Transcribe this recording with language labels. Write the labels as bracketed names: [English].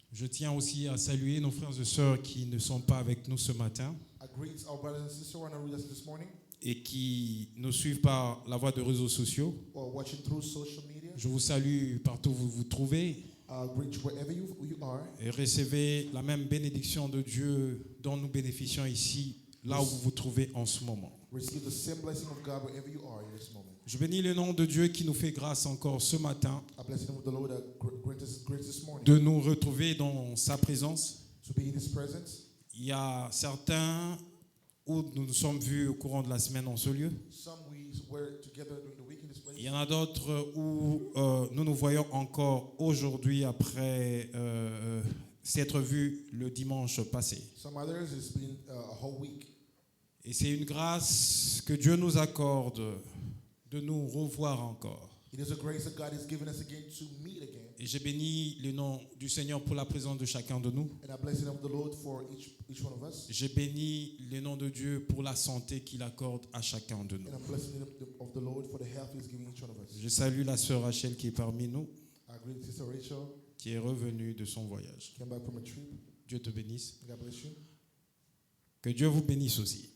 [French] Je tiens aussi à saluer nos frères et sœurs qui ne sont pas avec nous ce matin [English] I greet our brothers and sisters who are with us this morning [French] et qui nous suivent par la voie de réseaux sociaux. [English] or watching through social media. [French] Je vous salue partout où vous vous trouvez [English] Greet you wherever you are [French] et recevez la même bénédiction de Dieu dont nous bénéficions ici, là où vous vous trouvez en ce moment. [English] Receive the same blessing of God wherever you are in this moment. [French] Je bénis le nom de Dieu qui nous fait grâce encore ce matin [English] I bless the name of the Lord that grant us grace this morning [French] de nous retrouver dans sa présence. [English] to be in His presence. [French] Il y a certains où nous nous sommes vus au courant de la semaine en ce lieu. [English] Some we were together during the week in this place. [French] Il y en a d'autres où nous nous voyons encore aujourd'hui après s'être vus le dimanche passé. [English] Some others it's been a whole week. [French] Et c'est une grâce que Dieu nous accorde de nous revoir encore. [English] It is a grace that God has given us again to meet again. [French] Et j'ai béni le nom du Seigneur pour la présence de chacun de nous. [English] And I bless the name of the Lord for each one of us. [French] J'ai béni le nom de Dieu pour la santé qu'il accorde à chacun de nous. [English] And I'm blessing the name of the Lord for the health He's giving each one of us. [French] Je salue la sœur Rachel qui est parmi nous, [English] I greet Sister Rachel, [French] qui est revenue de son voyage. [English] came back from a trip. [French] Dieu te bénisse. [English] May God bless you. [French] Que Dieu vous bénisse aussi.